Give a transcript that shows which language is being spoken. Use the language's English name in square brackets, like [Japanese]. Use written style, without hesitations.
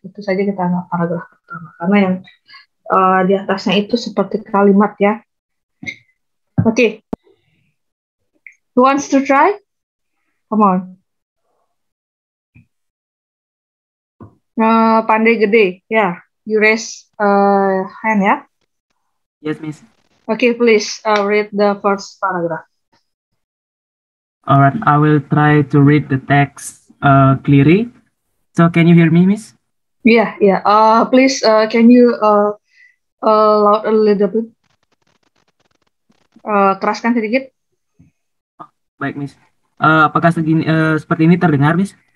[Indonesian] Itu saja kita anggap paragraf pertama, karena yang di atasnya itu seperti kalimat, ya. [English] Oke. Who wants to try? Come on. Pandai Gede, yeah, you raise hand, yeah? Yes, Miss. Okay, please read the first paragraph. All right, I will try to read the text clearly. So, can you hear me, Miss? Yeah, yeah. Please, can you loud a little bit? [Indonesian] Keraskan sedikit. Baik, Miss. Apakah seperti ini terdengar, Miss?